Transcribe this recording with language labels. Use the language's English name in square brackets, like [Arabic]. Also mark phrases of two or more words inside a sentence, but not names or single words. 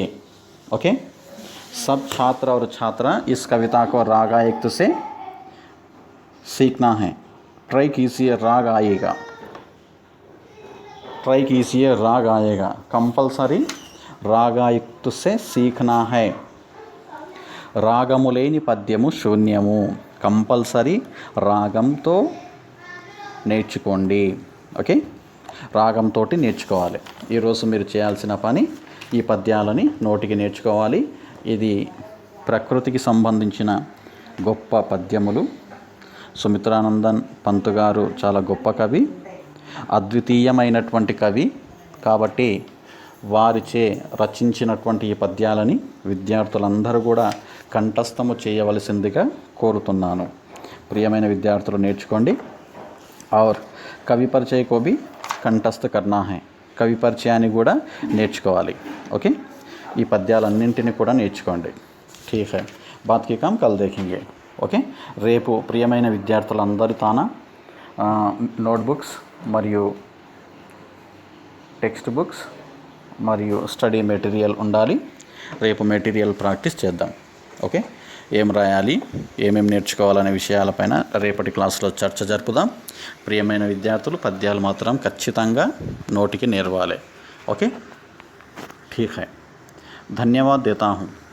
[Hindi] ओके, सब छात्र और छात्रा इस कविता को रागायुक्त से सीखना है। ट्राई कीजिए, राग आएगा। ट्राई कीजिए, राग आएगा। कंपल्सरी रागायुक्त से सीखना है। [Telugu] రాగము లేని పద్యము శూన్యము. కంపల్సరీ రాగంతో నేర్చుకోండి. ఓకే, రాగంతో నేర్చుకోవాలి. ఈరోజు మీరు చేయాల్సిన పని ఈ పద్యాలని నోటికి నేర్చుకోవాలి. ఇది ప్రకృతికి సంబంధించిన గొప్ప పద్యములు. సుమిత్రానందన్ పంత్ గారు చాలా గొప్ప కవి, అద్వితీయమైనటువంటి కవి. కాబట్టి వారిచే రచించినటువంటి ఈ పద్యాలని విద్యార్థులందరూ కూడా కంఠస్థము చేయవలసిందిగా కోరుతున్నాను. ప్రియమైన విద్యార్థులు నేర్చుకోండి. [Hindi] और [Telugu] కవి పరిచయ [Hindi] को भी కంఠస్థ करना है. [Telugu] కవి పరిచయాన్ని కూడా నేర్చుకోవాలి. ఓకే, ఈ పద్యాలన్నింటినీ కూడా నేర్చుకోండి. [Hindi] ठीक है, बात की काम कल देखेंगे. [Telugu] ఓకే, రేపు ప్రియమైన విద్యార్థులందరి తాన నోట్బుక్స్ మరియు [English] text books [Telugu] మరియు [English] study material [Telugu] ఉండాలి. రేపు [English] material practice [Telugu] చేద్దాం. ఓకే, ఏం రాయాలి, ఏమేమి నేర్చుకోవాలనే విషయాలపైన రేపటి క్లాస్లో చర్చ జరుపుదాం. ప్రియమైన విద్యార్థులు పద్యాలు మాత్రం ఖచ్చితంగా నోటికి నేర్వాలి. ఓకే, [Hindi] ठीक है, धन्यवाद देता हूँ.